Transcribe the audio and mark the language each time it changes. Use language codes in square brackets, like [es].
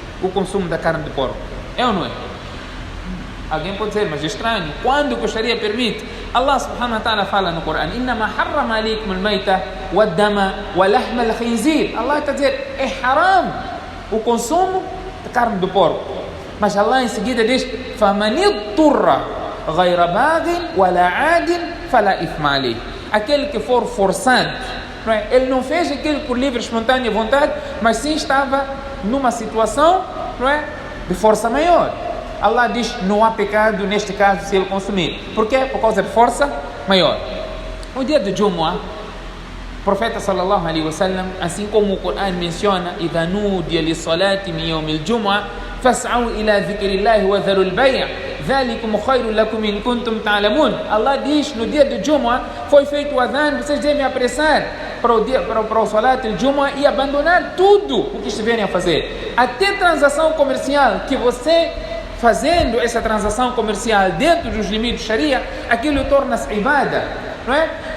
[pt] o consumo da carne de porco. É ou não é? Alguém pode dizer, mas é estranho. Quando que a Sharia permite? Allah subhanahu wa ta'ala fala no Corão: [ar] إنما حرم عليكم الميتة والدم ولحم الخنزير. [pt] Allah está a dizer, é haram o consumo da carne do porco. Mas Allah em seguida diz: [ar] فمن اضطر غير باغ ولا عاد فلا إثم عليه. [pt] Aquele que for forçado, não é? Ele não fez aquilo por livre, espontânea vontade, mas sim estava numa situação, não é, de força maior. Allah diz, não há pecado neste caso se ele consumir. Por quê? Por causa de força maior. O dia de Jumu'ah, o profeta sallallahu alaihi wasallam, assim como o Corão menciona: [ar] إذا نودي للصلاة من يوم الجمعة فاسعوا إلى ذكر الله وذروا البيع ذلكم خير لكم إن كنتم تعلمون. [pt] Allah diz, no dia de Jumu'ah foi feito o adhan, vocês devem apressar para o salat de Jumu'ah e abandonar tudo o que estiverem a fazer. Até transação comercial, que você fazendo essa transação comercial dentro dos limites Sharia, aquilo torna-se ibada, não é?